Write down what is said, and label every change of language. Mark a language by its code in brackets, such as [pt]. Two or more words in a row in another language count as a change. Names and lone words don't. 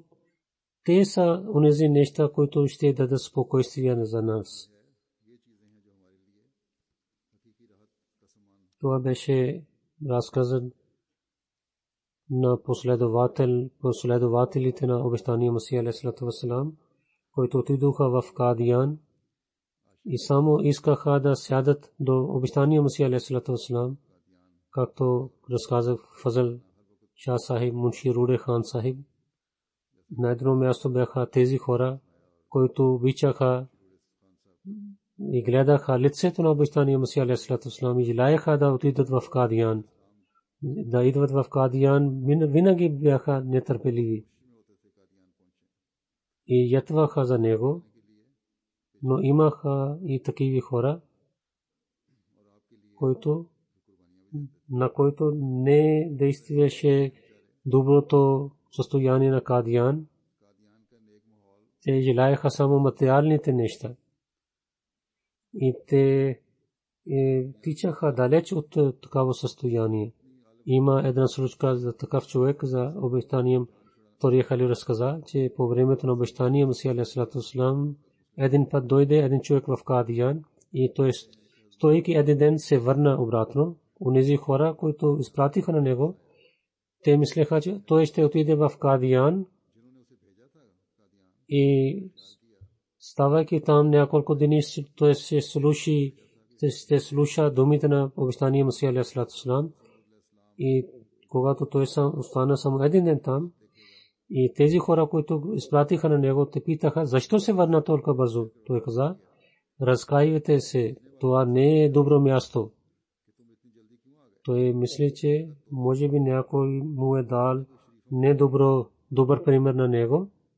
[bg] Те са онези неща, които ще дадат спокойствие за нас. Това беше разказан на последователите на обещания Масия [ar] عليه الصلاة والسلام, [bg] които отидоха в Кадиян и само искаха да сядат до обещания Масия [ar] عليه الصلاة والسلام, [bg] както разказах Фазл Шах Сахиб, Мунши Руде Хан Сахиб. На едно място бяха тези хора, които обичаха и гледаха лицето на обещания Масия [ar] عليه الصلاة والسلام [bg] и желаеха да отидат в Кадиян. Да идват в Кадиян, винаги бяха нетърпеливи и ятваха за него, но имаха и такива хора, на които не действаше доброто състояние на Кадиян. Те желаеха само материалните неща и те тичаха далеч от такава състояние. Има една случка за такъв човек за обещания. Втория халиф разказа, че по времето на обещания Масия [ar] عليه الصلاة والسلام [bg] един път дойде един човек в Кадиян и той стойки един ден се върна обратно. Онези хора, които изпратиха на него, те мислеха, че той ще отиде в Кадиян и ставайки там няколко дни, той се слуша думите на обещания Масия [ar] عليه الصلاة والسلام [bg] и когато той остана само един ден там, и тези хора, които изпратиха на него, те питаха, защо се върна толкова бързо? Той каза, разкаивайте се, това не е добро място. Той мисли, че може би някой му е дал добър пример на него.